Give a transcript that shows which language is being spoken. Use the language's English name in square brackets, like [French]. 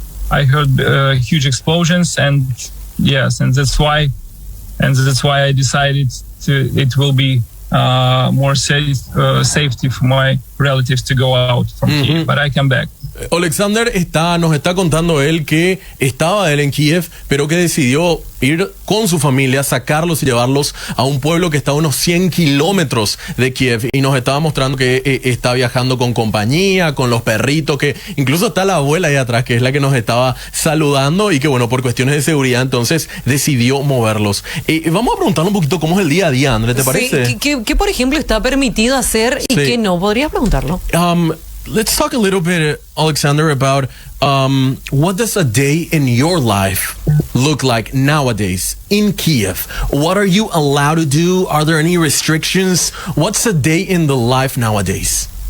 [English] I heard huge explosions, and that's why I decided it will be more safety for my relatives to go out from Kiev, but I come back. [Spanish] Alexander nos está contando él que estaba él en Kiev, pero que decidió ir con su familia, sacarlos y llevarlos a un pueblo que está a unos 100 kilómetros de Kiev, y nos estaba mostrando que está viajando con compañía, con los perritos, que incluso está la abuela ahí atrás, que es la que nos estaba saludando, y que bueno, por cuestiones de seguridad entonces decidió moverlos. Vamos a preguntarle un poquito cómo es el día a día, André, ¿te parece? Sí, ¿qué por ejemplo está permitido hacer y qué no? ¿Podrías preguntarlo? [English] Let's talk a little bit, Alexander, about what does a day in your life look like nowadays in Kiev? What are you allowed to do? Are there any restrictions? What's a day in the life nowadays?